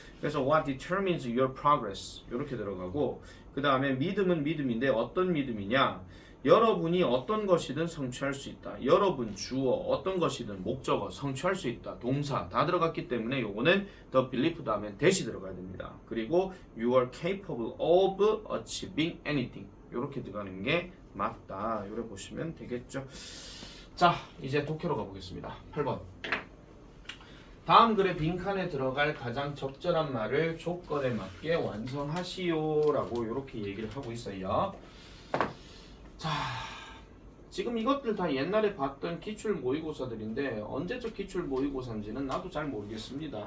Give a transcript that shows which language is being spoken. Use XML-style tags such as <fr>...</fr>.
<ko>그래서</ko> <en>what determines your progress</en> <ko>이렇게 들어가고 그 다음에 믿음은 믿음인데 어떤 믿음이냐 여러분이 어떤 것이든 성취할 수 있다. 여러분 주어 어떤 것이든 목적어 성취할 수 있다. 동사 다 들어갔기 때문에 요거는 the belief 다음에 대시 들어가야 됩니다. 그리고</ko> <en>you are capable of achieving anything</en> <ko>이렇게 들어가는 게 맞다. 이렇게 보시면 되겠죠. 자, 이제 독해로 가보겠습니다. 8번 다음 글의 빈칸에 들어갈 가장 적절한 말을 조건에 맞게 완성하시오라고 이렇게 얘기를 하고 있어요. 자, 지금 이것들 다 옛날에 봤던 기출 모의고사들인데 언제적 기출 모의고사인지는 나도 잘 모르겠습니다.</ko>